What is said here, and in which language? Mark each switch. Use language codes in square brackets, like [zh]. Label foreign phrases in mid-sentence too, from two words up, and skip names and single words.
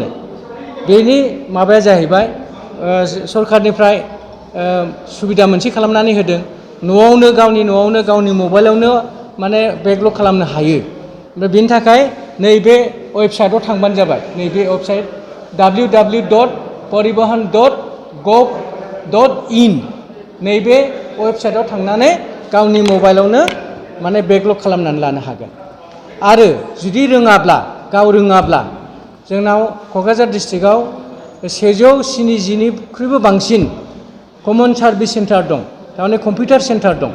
[brx] बेनि माबाया जाहैबाय सरकारनिफ्राय सुबिदा मोनसे खालामनानै होदों। गावनि न'आवनो गावनि मबाइलावनो माने बेकलग खालामनो हायो। ओमफ्राय बेनि थाखाय नैबे वेबसाइटआव थांबानो जाबाय। नैबे वेबसाइट www.paribahan.gov.in नैबे वेबसाइटआव थांनानै गावनि मबाइलावनो माने बेकलग खालामनानै लानो हागोन। आरो जुदि गाव रोङाब्ला जोंनाव क'क्राझार डिस्ट्रिक्टआव 170निख्रुइबो बांसिन [en] common service center [brx] दं, थारमाने [en] computer center [brx] दं।